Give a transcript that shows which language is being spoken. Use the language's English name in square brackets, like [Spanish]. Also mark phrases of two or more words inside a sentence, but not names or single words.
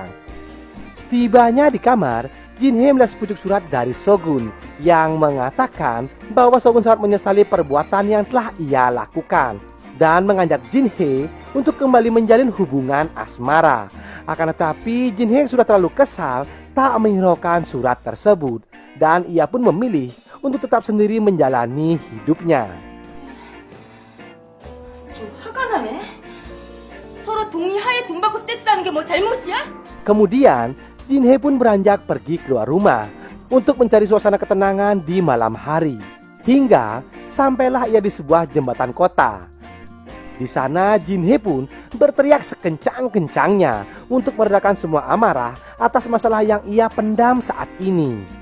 [Indonesian] Setibanya di kamar, Jin Hee melihat sepucuk surat dari Sogun yang mengatakan bahwa Sogun sangat menyesali perbuatan yang telah ia lakukan dan mengajak Jin Hee untuk kembali menjalin hubungan asmara. Akan tetapi Jin Hee sudah terlalu kesal tak menghiraukan surat tersebut dan ia pun memilih untuk tetap sendiri menjalani hidupnya. [Korean] 좀 화가 나네. 서로 동의하에 돈 받고 섹스하는 게 뭐 잘못이야? [Indonesian] Kemudian Jin Hee pun beranjak pergi keluar rumah untuk mencari suasana ketenangan di malam hari. Hingga sampailah ia di sebuah jembatan kota. Di sana Jin Hee pun berteriak sekencang-kencangnya untuk meredakan semua amarah atas masalah yang ia pendam saat ini.